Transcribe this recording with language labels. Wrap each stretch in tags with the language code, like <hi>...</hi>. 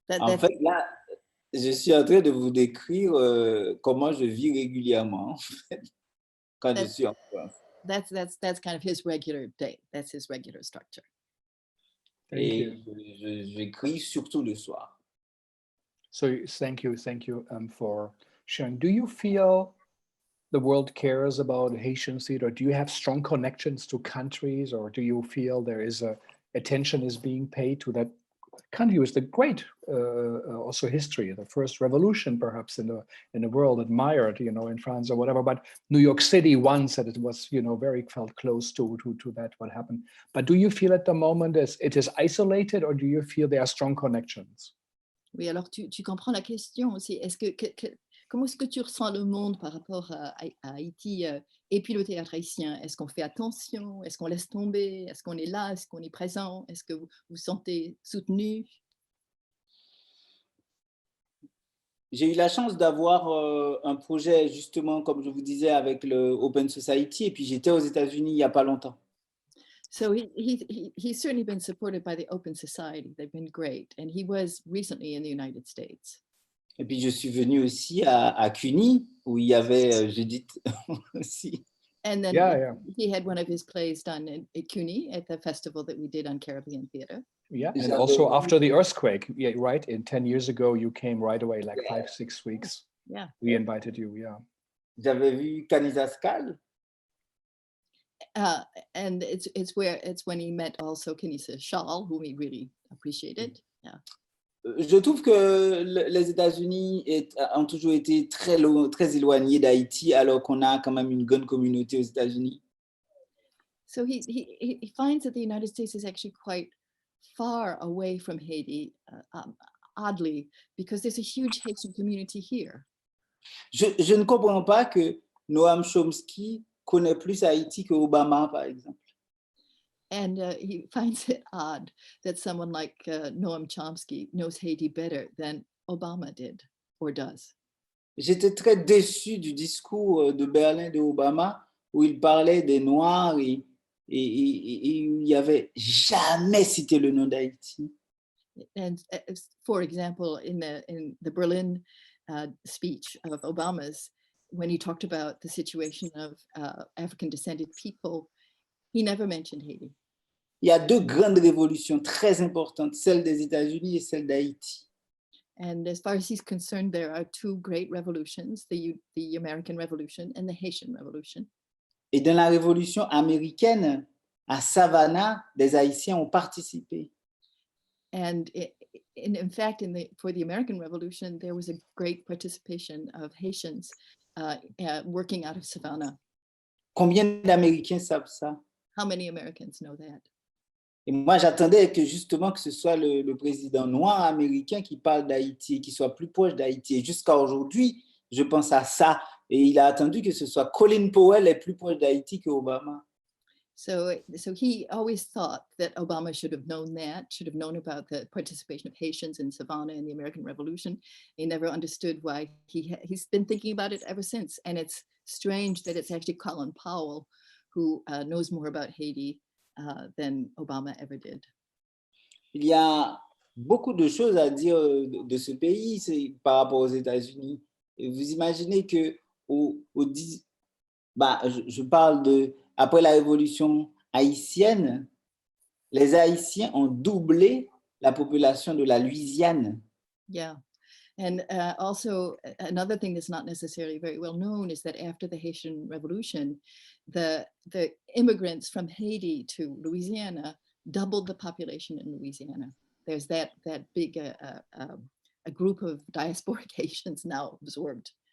<fr>En fait, là, je suis en train de vous décrire comment je vis régulièrement en fait, quand je suis en France.</fr> <en>That's kind of his regular day. That's his regular structure.</en> <fr>Et j'écris surtout le soir.</fr> <en>So thank you for sharing. Do you feel the world cares about Haitian theater? Do you have strong connections to countries, or do you feel there is attention is being paid to that country with the great also history, the first revolution perhaps in the world, admired, in France or whatever, but New York City once that it was, very felt close to that what happened. But do you feel at the moment as it is isolated, or do you feel there are strong connections?</en> <fr>Oui, alors tu comprends la question aussi. Comment est-ce que tu ressens le monde par rapport à Haïti et puis le théâtre haïtien? Est-ce qu'on fait attention? Est-ce qu'on laisse tomber? Est-ce qu'on est là? Est-ce qu'on est présent? Est-ce que vous vous sentez soutenu? J'ai eu la chance d'avoir un projet, justement, comme je vous disais, avec le Open Society, et puis j'étais aux États-Unis il n'y a pas longtemps.</fr> <en>So he's certainly been supported by the Open Society. They've been great. And he was recently in the United States.</en> <fr>Et puis je suis venu aussi à CUNY, où il y avait Judith aussi.</fr> <en>And then Yeah. he had one of his plays done at CUNY at the festival that we did on Caribbean Theater. Yeah, and also after the earthquake, yeah, right? In 10 years ago, you came right away, like 5-6 weeks. Yeah. We invited you, yeah.</en> <fr>J'avais vu Canizascal.</fr> <en>And it's when he met also Kenisa Shaw, whom he really appreciated. Yeah.</en> <fr>Je trouve que les États-Unis ont toujours été très éloignés d'Haïti, alors qu'on a quand même une grande communauté aux États-Unis.</fr> <en>So he finds that the United States is actually quite far away from Haiti, oddly, because there's a huge Haitian community here.</en> <fr>Je ne comprends pas que Noam Chomsky connaît plus Haïti que Obama, par exemple.</fr> <en>And he finds it odd that someone like Noam Chomsky knows Haiti better than Obama did or does.</en> <fr>J'étais très déçu du discours de Berlin de Obama où il parlait des Noirs et il n'y avait jamais cité le nom d'Haïti.</fr> <en>And for example, in the Berlin speech of Obama's, when he talked about the situation of African descended people, he never mentioned Haiti.</en> <fr>il y a deux grandes révolutions très importantes, celle des États-Unis et celle d'Haïti.</fr> <en>And as far as he's concerned, there are two great revolutions, the American Revolution and the Haitian Revolution.</en> <fr>Et dans la révolution américaine, à Savannah, des Haïtiens ont participé.</fr> <en>And in fact, for the American Revolution, there was a great participation of Haitians working out of Savannah.</en> <fr>Combien d'Américains savent ça?</fr> <en>How many Americans know that?</en> <fr>Et moi, j'attendais que justement que ce soit le président noir américain qui parle d'Haïti et qui soit plus proche d'Haïti. Et jusqu'à aujourd'hui, je pense à ça. Et il a attendu que ce soit Colin Powell est plus proche d'Haïti que Obama.</fr> <en>So he always thought that Obama should have known about the participation of Haitians in Savannah in the American Revolution. He never understood why he's been thinking about it ever since. And it's strange that it's actually Colin Powell who knows more about Haiti than Obama ever did.</en> <fr>Il y a beaucoup de choses à dire de ce pays par rapport aux États-Unis. Et vous imaginez que je parle de après la révolution haïtienne, les Haïtiens ont doublé la population de la Louisiane.</fr> <en>Yeah. And also another thing that's not necessarily very well known is that after the Haitian Revolution, the immigrants from Haiti to Louisiana doubled the population in Louisiana. There's that big a group of diasporic Haitians now absorbed.</en>